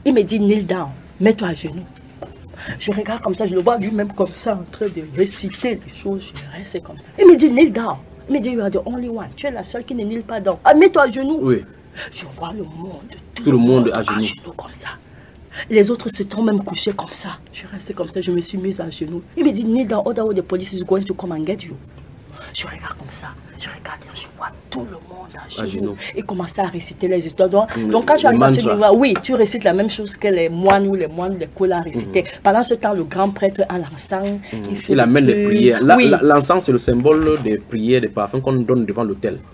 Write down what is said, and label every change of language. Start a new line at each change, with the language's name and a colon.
French: Il me dit,
English: kneel down,
French: mets-toi à genoux. Je regarde comme ça, je le vois lui-même comme ça en train de réciter les choses. Je reste comme ça. Il me dit, kneel down. Il me dit,
English: you are the only one.
French: Tu es la seule qui ne
English: kneel
French: pas down. Ah, mets-toi à genoux. Oui. Je vois le monde. Tout le monde à genoux. À genoux comme ça. Les autres se sont même couchés comme ça. Je reste comme ça, je me suis mise à genoux. Il me dit,
English: kneel down. Order the police is going to come and get you.
French: Je regarde comme ça. Je regarde et je vois tout le monde à genoux. Et commencer à réciter les histoires. Donc quand je arrive à ce niveau, oui, tu récites la même chose que les moines ou les moines de Kola récitaient. Mm-hmm. Pendant ce temps, le grand prêtre a l'encens. Mm-hmm. Il amène les prières. L'encens, c'est le symbole des prières, des parfums qu'on donne devant l'autel.